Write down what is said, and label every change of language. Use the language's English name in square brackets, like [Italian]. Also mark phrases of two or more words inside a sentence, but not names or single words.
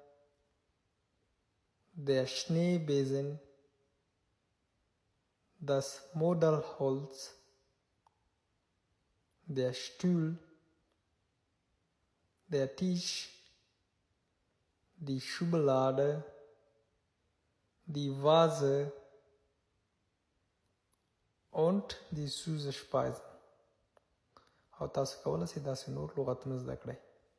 [German] der Schneebesen, das Modellholz, der Stuhl, der Tisch, die Schublade, die Vase und die süße Speisen. [Pashto] او تاسو کولی شئ داسې نور لغتونه زده کړئ.